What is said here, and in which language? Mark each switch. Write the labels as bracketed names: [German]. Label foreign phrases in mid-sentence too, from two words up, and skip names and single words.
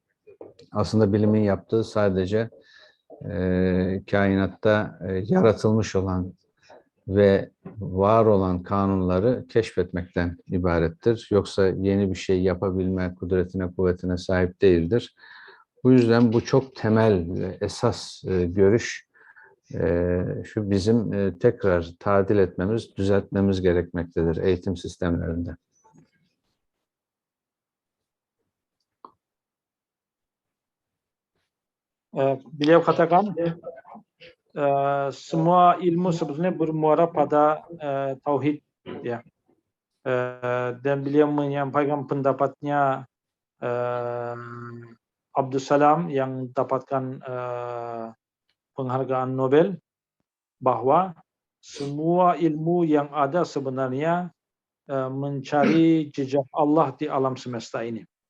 [Turkish] Aslında bilimin yaptığı sadece kainatta yaratılmış olan ve var olan kanunları keşfetmekten ibarettir. Yoksa yeni bir şey yapabilme kudretine, kuvvetine sahip değildir. Bu yüzden bu çok temel ve esas görüş şu bizim tekrar tadil etmemiz, düzeltmemiz gerekmektedir eğitim sistemlerinde. [Indonesian] Beliau katakan semua ilmu sebetulnya bermuara pada tauhid, ya. Dan beliau menyampaikan pendapatnya Abdussalam yang mendapatkan penghargaan Nobel, bahwa semua ilmu yang ada sebenarnya mencari jejak Allah di alam semesta ini.